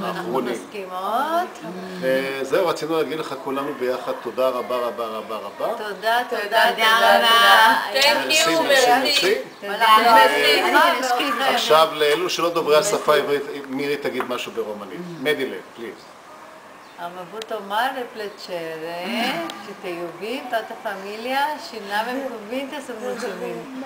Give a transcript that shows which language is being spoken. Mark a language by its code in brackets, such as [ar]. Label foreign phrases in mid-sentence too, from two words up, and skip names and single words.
[he] אנחנו מסכימות. וזהו, רצינו להגיד לך כולנו ביחד תודה רבה. תודה. עכשיו לאלו שלא דוברי השפה העברית, מירי תגיד משהו ברומנית. מדילה, פליז. [ro] Am avut o mare plăcere și te iubim, toată familia, și n-avem cuvinte să mulțumim.